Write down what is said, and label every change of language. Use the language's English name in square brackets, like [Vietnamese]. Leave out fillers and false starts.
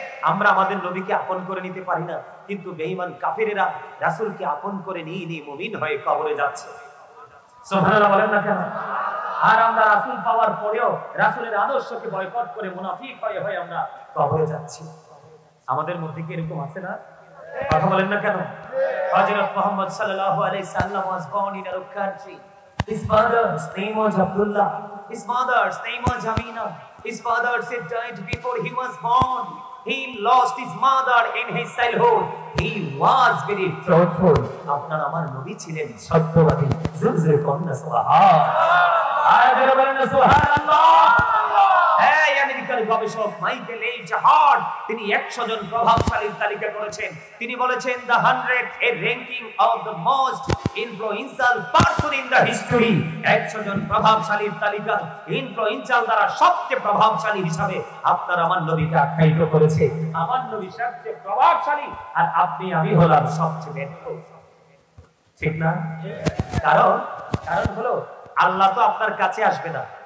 [Bangla] আমরা আমাদের নবীকে আপন করে নিতে পারি না, কিন্তু বেঈমান কাফিরেরা রাসূলকে আপন করে নিয়ে মুমিন হয়ে কবরে যাচ্ছে। সুবহানাল্লাহ বলেন না কেন? আর আমরা রাসূল পাওয়ার পরেও রাসূলের আদর্শকে বয়কট করে মুনাফিক হয়ে আমরা কবরে যাচ্ছি। আমাদের মধ্যে কি এরকম আছে না? কথা বলেন না কেন? হযরত মুহাম্মদ সাল্লাল্লাহু আলাইহি সাল্লাম [English] was born in a country. His father's name was Abdullah. His mother's name was Amina. His father had died before he was born. He lost his mother in his childhood. He was very truthful. [Bangla] আপনার আমার নবী ছিলেন সত্যবাদী। জোরে কন্যা সুবহানাল্লাহ। আরে বলেন সুবহানাল্লাহ। এই আমেরিকার গবেষক মাইকেল এইচ হার্ট, তিনি 100 জন প্রভাবশালীর তালিকা করেছেন। তিনি বলেছেন [English] the 100 a ranking of the most influential person in the history। [Bangla] 100 জন প্রভাবশালীর তালিকা ইনফ্লুয়েন্সিয়াল দ্বারা সবচেয়ে প্রভাবশালী হিসাবে আপনার আমার নবীকে আখ্যায়িত করেছে। আমার নবী সবচেয়ে প্রভাবশালী, আর আপনি আমি হলাম সবচেয়ে ব্যর্থ। ঠিক না? কারণ হলো আল্লাহ তো আপনার কাছে আসবে না।